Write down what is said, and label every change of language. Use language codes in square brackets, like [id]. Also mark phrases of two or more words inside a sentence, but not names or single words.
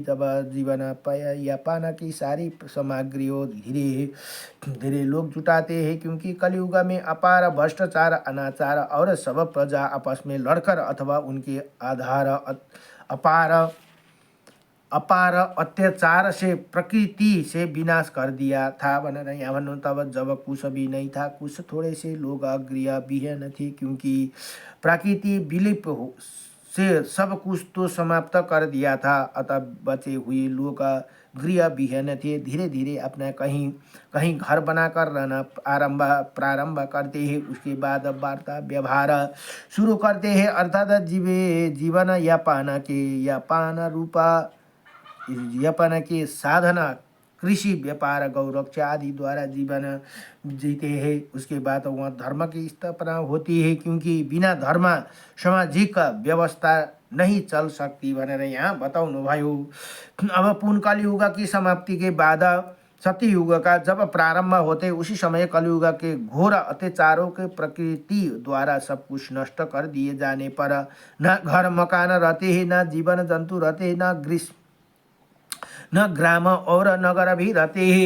[hi] जब जीवन या पाना की सारी सामग्रियों धीरे धीरे लोग जुटाते हैं, क्योंकि कलियुग में अपार भ्रष्टाचार अनाचार और सब प्रजा आपस में लड़कर अथवा उनके आधार अपार अत्याचार से प्रकृति से विनाश कर दिया था [ne] भनेर यहाँ भन्नु। [hi] तब जब कुछ भी नहीं था, कुछ थोड़े से लोग गृह विहीन थे, क्योंकि प्रकृति विलिप से सब कुछ तो समाप्त कर दिया था। अतः बचे हुए लोग गृह विहीन थे, धीरे धीरे अपना कहीं कहीं घर बनाकर रहना प्रारंभ करते हैं। उसके बाद वार्ता व्यवहार शुरू करते हैं, अर्थात जीवन यापन के साधना कृषि व्यापार गौरक्षा आदि द्वारा जीवन जीते हैं। उसके बाद वहाँ धर्म की स्थापना होती है, क्योंकि बिना धर्म सामाजिक व्यवस्था नहीं चल सकती [ne] भनेर यहाँ बताउनु भयो। [hi] अब पुन कलियुग की समाप्ति के बाद सत्ययुग का जब प्रारंभ होते उसी समय कलियुग के घोर अत्याचारों के प्रकृति द्वारा सब कुछ नष्ट कर दिए जाने पर न घर मकान रहते हैं, न जीवन जंतु रहते हैं, न ग्राम और नगर भी रहते हैं।